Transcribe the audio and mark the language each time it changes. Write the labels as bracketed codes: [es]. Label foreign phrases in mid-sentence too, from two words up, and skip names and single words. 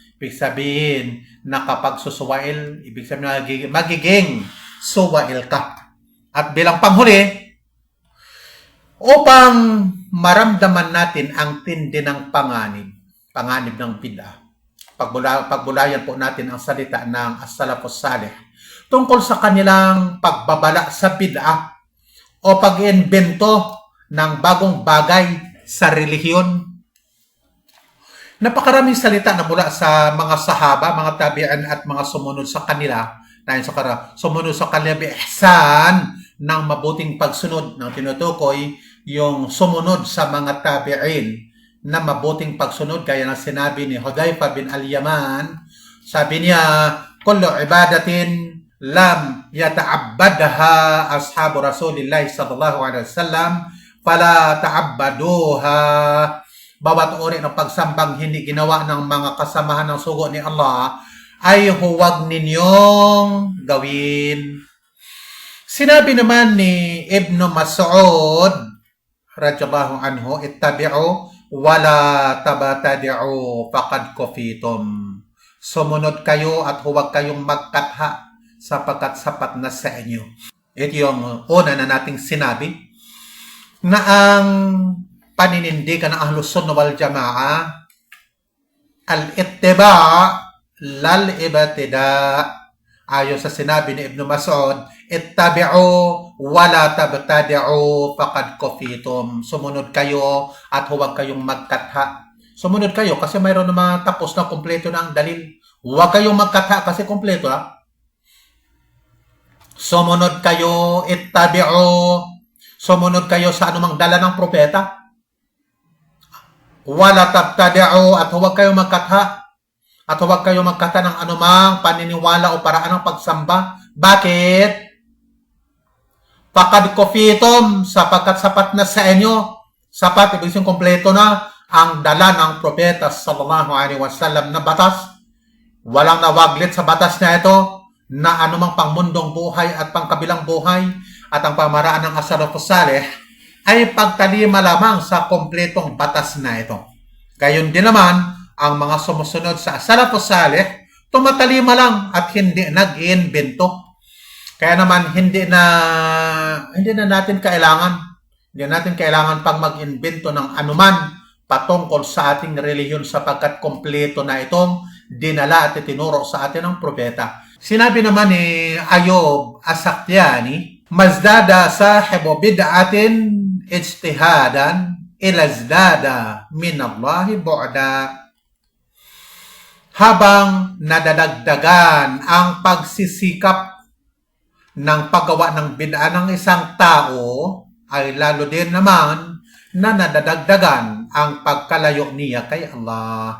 [tl] Ibig sabihin, nakapagsusuwail, ibig sabihin magiging suwail ka. At bilang panghuli, upang maramdaman natin ang tindi ng panganib ng bid'a, pagbulayan po natin ang salita ng [ar] السلف الصالح [tl] tungkol sa kanilang pagbabala sa bid'a o pag-iimbento ng bagong bagay sa relihiyon. Napakaraming salita na mula sa mga sahaba, mga tabi'in at mga sumunod sa kanila, sumunod sa kanila bi-ihsan ng mabuting pagsunod, ng tinutukoy yung sumunod sa mga tabi'in na mabuting pagsunod, gaya ng sinabi ni Hudayfa bin al-Yaman. Sabi niya, [ar] كل عبادة لم يتعبدها أصحاب رسول الله صلى الله عليه وسلم فلا تعبدوها. [tl] Bawat uri ng pagsambang hindi ginawa ng mga kasamahan ng sugo ni Allah ay huwag ninyong gawin. Sinabi naman ni Ibn Mas'ud [ar] رضي الله عنه اتبعوا ولا تبتدعوا فقد كفيتم. [tl] Sumunod kayo at huwag kayong magkatha sapagkat sapat na sa inyo. Ito yung una na nating sinabi, na ang paninindigan ng Ahlus Sunnah wal Jamaa, [ar] الاتباع لا الابتداع'. [tl] Ayon sa sinabi ni Ibn Mas'ud, [ar] اتبعوا ولا تبتدعوا فقد كفيتم. [tl] Sumunod kayo at huwag kayong magkatha. Sumunod kayo kasi mayroon na mga tapos na kumpleto na ang dalil. Huwag kayong magkatha kasi kumpleto ha. Sumunod kayo, ittabi'u. Sumunod kayo sa anumang dala ng propeta. [ar] ولا تبتدعوا [tl] at huwag kayong magkatha. At huwag kayong magkata ng anumang paniniwala o paraan ng pagsamba. Bakit? [ar] فقد كفيتم, [tl] sapagkat sapat na sa inyo. Sapat, ibig sabihin kompleto na ang dala ng propeta [ar] صلى الله عليه وسلم [tl] na batas. Walang nawaglit sa batas na ito na anumang pangmundong buhay at pangkabilang buhay at ang pamaraan ng [ar] السلف الصالح [tl] ay pagtalima lamang sa kompletong batas na ito. Gayon din naman, ang mga sumusunod sa [ar] السلف الصالح, [tl] tumatalima lang at hindi nag-iimbento. Kaya naman, hindi na natin kailangan pang mag-imbento ng anuman patungkol sa ating relihiyon sapagkat kompleto na itong dinala at itinuro sa atin ng propeta. Sinabi naman ni Ayub As-Sakhtiyani, [ar] ما ازداد صاحب بدعة اجتهادا إلا ازداد من الله بعدا. [tl] Habang nadadagdagan ang pagsisikap ng paggawa ng bid'a ng isang tao, ay lalo din naman na nadadagdagan ang pagkalayo niya kay Allah.